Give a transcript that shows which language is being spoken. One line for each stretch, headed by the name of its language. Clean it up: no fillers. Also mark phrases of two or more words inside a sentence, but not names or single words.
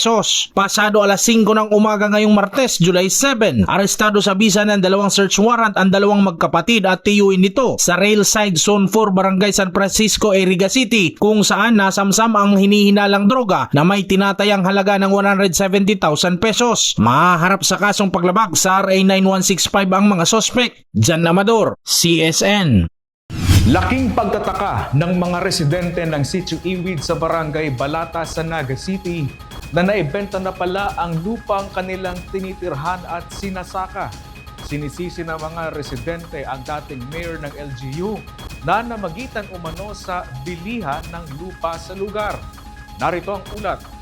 Filipino: Pasado alas 5 ng umaga ngayong Martes, July 7, arestado sa bisa ng 2
English: search warrant
Filipino: ang 2 magkapatid at tiyuin nito sa Railside Zone 4, Barangay San Francisco, Iriga City, kung saan nasamsam ang hinihinalang droga na may tinatayang halaga ng 170,000 pesos. Maharap sa kasong paglabag sa RA 9165 ang mga sospek. Jan Amador, CSN. Laking pagtataka ng mga residente ng Sitio Iwid sa Barangay Balatas sa Naga City na naibenta na pala ang lupang kanilang tinitirhan at sinasaka. Sinisisi ng mga residente ang dating mayor ng LGU na namagitan umano sa bilihan ng lupa sa lugar. Narito ang ulat.